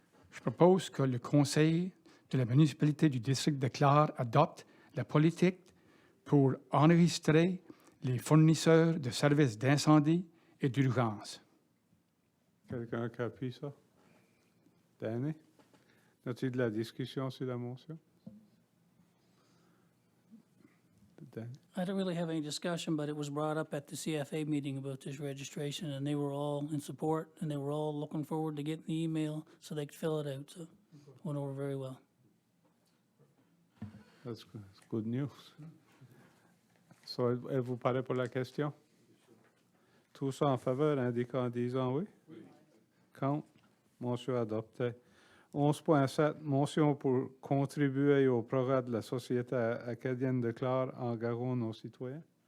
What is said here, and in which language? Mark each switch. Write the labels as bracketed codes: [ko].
[fr] Je propose que le Conseil de la municipalité du district de Clare adopte la politique pour enregistrer les fournisseurs de services d'incendie et d'urgence. Quelqu'un qui appuie ça? Danny? As-tu de la discussion sur la motion? Danny? [en] I don't really have any discussion, but it was brought up at the CFA meeting about this registration, and they were all in support, and they were all looking forward to getting the email so they could fill it out. So it went over very well. That's good news. [fr] So, vous parlez pour la question? Tous en faveur, indiquant en disant oui? Oui. Contre? Motion adoptée. 11.7, motion pour contribuer au programme de la Société acadienne de Clare en Garonne aux citoyens.